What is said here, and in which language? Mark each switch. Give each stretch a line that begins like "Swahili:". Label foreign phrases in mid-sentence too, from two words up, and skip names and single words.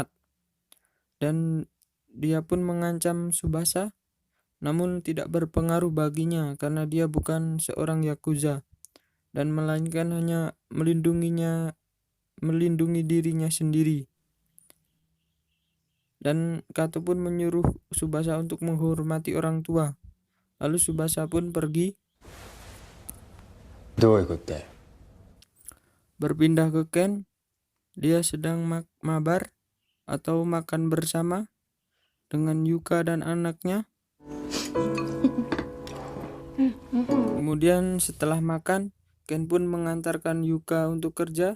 Indonesian: Dan dia pun mengancam Tsubasa, namun tidak berpengaruh baginya karena dia bukan seorang Yakuza dan melainkan hanya melindungi dirinya sendiri. Dan Kato pun menyuruh Tsubasa untuk menghormati orang tua. Lalu Tsubasa pun pergi.
Japanese: どういうことだよ。
Indonesian: Berpindah ke Ken. Dia sedang mabar atau makan bersama dengan Yuka dan anaknya. Kemudian setelah makan, Ken pun mengantarkan Yuka untuk kerja.